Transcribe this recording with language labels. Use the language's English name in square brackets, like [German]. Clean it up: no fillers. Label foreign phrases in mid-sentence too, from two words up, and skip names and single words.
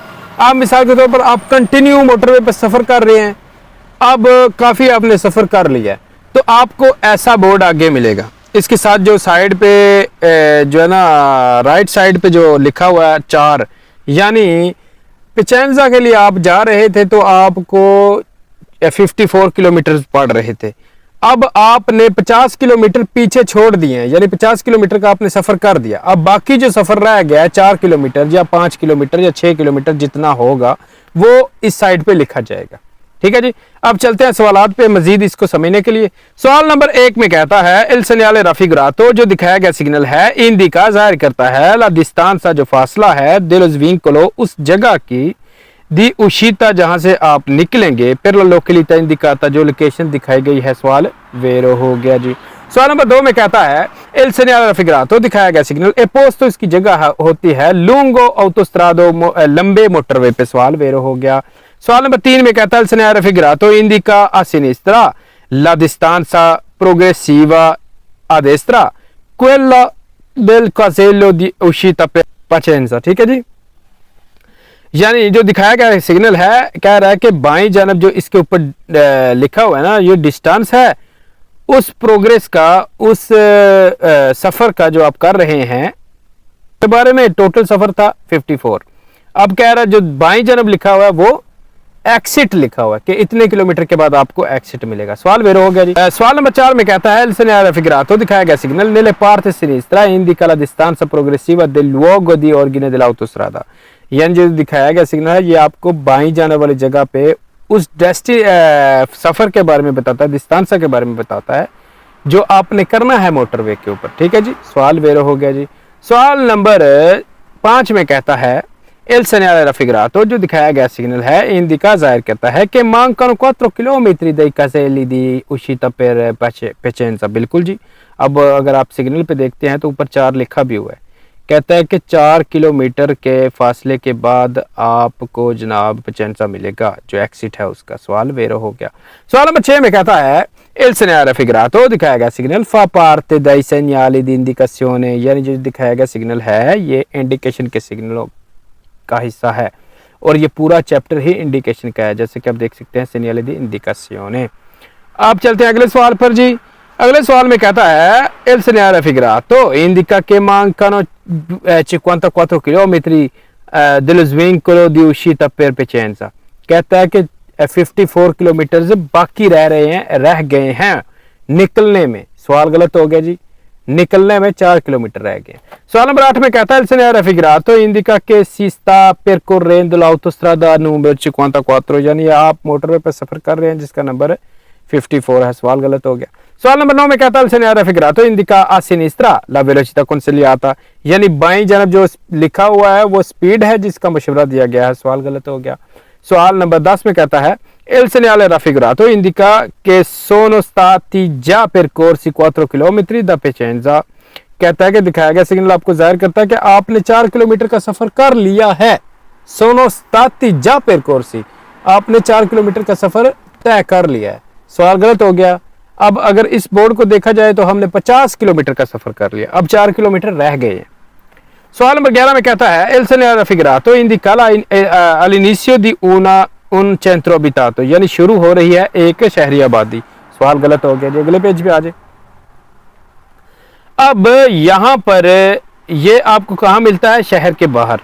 [Hindi] आप मिसाल के तौर पर आप कंटिन्यू मोटरवे पर सफ़र कर रहे हैं, अब काफ़ी आपने सफ़र कर लिया है तो आपको ऐसा बोर्ड आगे मिलेगा, इसके साथ जो साइड पे जो है ना राइट साइड पे जो लिखा हुआ है 4, यानी पिचेंजा के लिए आप जा रहे थे तो आपको 54 किलोमीटर पड़ रहे थे, अब आपने 50 किलोमीटर पीछे छोड़ दिए हैं, यानी 50 किलोमीटर का आपने सफ़र कर दिया। अब बाकी जो सफ़र रह गया है 4 किलोमीटर या 5 किलोमीटर या 6 किलोमीटर जितना होगा वो इस साइड पे लिखा जाएगा। ठीक है जी। अब चलते हैं सवालात पे मजीद इसको समझने के लिए। सवाल नंबर 1 में कहता है [Italian] il segnale raffigurato, [Hindi] जो दिखाया गया सिग्नल है इंडिका, जाहिर करता है [Italian] la distanza, [Hindi] जो फासला है [Italian] dello svincolo, [Hindi] उस जगह की, [Italian] di uscita, [Hindi] जहां से आप निकलेंगे, [Italian] per la località indicata, [Hindi] जो लोकेशन दिखाई गई है। सवाल वेरो हो गया जी। सवाल नंबर 2 में कहता है [Italian] il segnale raffigurato, [Hindi] दिखाया गया सिग्नल ए पोस्ट, तो इसकी जगह होती है [Italian] lungo autostrado, [Hindi] लंबे मोटरवे पे। सवाल वेरो हो गया। सवाल नंबर 3 में कहता है [Italian] il segnale raffigurato indica a sinistra la distanza progressiva a destra quella del casello di uscita per Piacenza। [Hindi] ठीक है जी। यानी जो दिखाया गया सिग्नल है कह रहा है कि बाईं जानब जो इसके ऊपर लिखा हुआ है ना, ये डिस्टेंस है उस प्रोग्रेस का, उस सफ़र का जो आप कर रहे हैं के बारे में। टोटल सफ़र था 54, अब कह रहा है जो बाईं जानब लिखा हुआ है वो एक्सिट लिखा हुआ है कि इतने किलोमीटर के बाद आपको एक्सिट मिलेगा। सवाल वेरो हो गया जी। सवाल नंबर 4 में कहता है [Italian] il segnale raffigurato, [Hindi] दिखाया गया सिग्नल [Italian] nelle parte sinistra indica la distanza progressiva del luogo di origine dell'autostrada, [Hindi] यानी जो दिखाया गया सिग्नल है ये आपको बाईं जाने वाली जगह पे उस सफर के बारे में बताता है, डिस्टेंस के बारे में बताता है जो आपने करना है मोटरवे के ऊपर। ठीक है जी, सवाल वेरो हो गया जी। सवाल नंबर 5 में कहता है [Italian] il segnale raffigurato [Hindi] जो दिखाया गया सिग्नल है इंडिका जाहिर करता है कि mancano 4 किलोमीटर [Italian] dei caselli di uscita per Piacenza। [Hindi] बिल्कुल जी। अब अगर आप सिग्नल पे देखते हैं तो ऊपर 4 लिखा भी हुआ है। कहता है कि 4 किलोमीटर के फासले के बाद आपको जनाब पिचेंसा मिलेगा, जो एक्सिट है उसका। सवाल वेरो हो गया। सवाल नंबर 6 में कहता है [Italian] il segnale raffigurato [Hindi] दिखाया गया सिग्नल [Italian] fa parte dai segnali di indicazione, [Hindi] यानी जो दिखाया गया सिग्नल है ये इंडिकेशन के सिग्नलों का हिस्सा है और ये पूरा चैप्टर ही इंडिकेशन का है, जैसे कि आप देख सकते हैं [Italian] segnale di indicazione। [Hindi] आप चलते हैं अगले सवाल पर जी। अगले सवाल में कहता है [Italian] il segnale raffigurato indica che mancano 54 chilometri dello svincolo di uscita per Piacenza। [Hindi] कहता है कि 54 किलोमीटर बाकी रह गए हैं निकलने में। सवाल गलत हो गया जी, निकलने में 4 किलोमीटर रह गए। सवाल नंबर 8 में कहता है [Italian] il segnale raffigurato indica che si sta percorrendo l'autostrada numero 54, [Hindi] यानी आप मोटरवे पर सफर कर रहे हैं जिसका नंबर 54 है। सवाल गलत हो गया। सवाल नंबर 9 में कहता है [Italian] il segnale raffigurato indica a sinistra la velocità consigliata, [Hindi] यानी बाईं जानब जो लिखा हुआ है वो स्पीड है जिसका मशवरा दिया गया है। सवाल गलत हो गया। सवाल नंबर 10 में कहता है [Italian] il segnale raffigurato indica che sono stati già percorsi 4 chilometri da Piacenza। [Hindi] कहता है कि दिखाया गया सिग्नल आपको जाहिर करता है कि आपने 4 किलोमीटर का सफर कर लिया है। [Italian] sono stati già percorsi, [Hindi] आपने 4 किलोमीटर का सफर तय कर लिया है। सवाल गलत हो गया। अब अगर इस बोर्ड को देखा जाए तो हमने 50 किलोमीटर का सफर कर लिया, अब 4 किलोमीटर रह गए हैं। सवाल नंबर 11 में कहता है [Italian] il segnale raffigurato indica all'inizio di un centro abitato, [Hindi] यानी शुरू हो रही है एक शहरी आबादी। सवाल गलत हो गया जी, अगले पेज पे आ जाए। अब यहां पर ये आपको कहां मिलता है? शहर के बाहर।